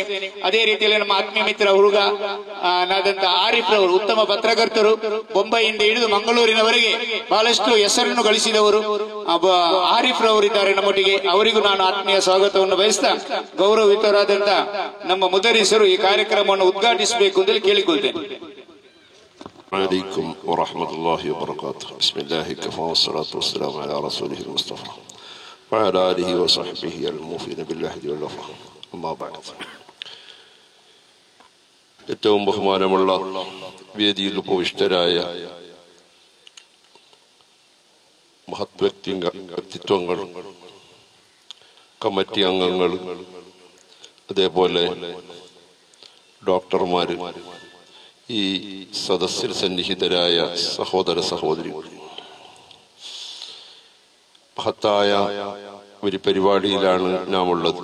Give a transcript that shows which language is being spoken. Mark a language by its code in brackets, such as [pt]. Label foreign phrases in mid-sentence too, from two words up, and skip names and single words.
[kn] ಅದೇ ರೀತಿಯಲ್ಲಿ ನಮ್ಮ ಆತ್ಮೀಯ ಮಿತ್ರ ಹುಡುಗ ನಾದಂತ ಆರಿಫ್ ರವರು ಉತ್ತಮ ಪತ್ರಕರ್ತರು, ಬೊಂಬೈಯಿಂದ ಹಿಡಿದು ಮಂಗಳೂರಿನವರೆಗೆ ಬಹಳಷ್ಟು ಹೆಸರನ್ನು ಗಳಿಸಿದವರು ಆರಿಫ್ ರವರಿದ್ದಾರೆ ನಮ್ಮೊಟ್ಟಿಗೆ. ಅವರಿಗೂ ನಾನು ಆತ್ಮೀಯ ಸ್ವಾಗತವನ್ನು ಬಯಸ್ತಾ ಗೌರವಯುತರಾದಂತ ನಮ್ಮ ಮುದರಿಸರು ಈ ಕಾರ್ಯಕ್ರಮವನ್ನು ಉದ್ಘಾಟಿಸಬೇಕು ಅಂತ ಕೇಳಿಕೊಳ್ತೇನೆ. [ar] عليكم ورحمة الله وبركاته. بسم الله كفى والصلاة والسلام على رسوله المصطفى وعلى آله وصحبه الموفين بالعهد والوفاء. أما بعد. [ml] ഏറ്റവും ബഹുമാനമുള്ള വേദിയിൽ ഉപവിഷ്ടരായ മഹത് വ്യക്തിത്വങ്ങൾ, കമ്മിറ്റി അംഗങ്ങൾ, അതേപോലെ ഡോക്ടർമാർ, ഈ സദസ്സിൽ സന്നിഹിതരായ സഹോദര സഹോദരികൾ, മഹത്തായ ഒരു പരിപാടിയിലാണ് നാം ഉള്ളത്.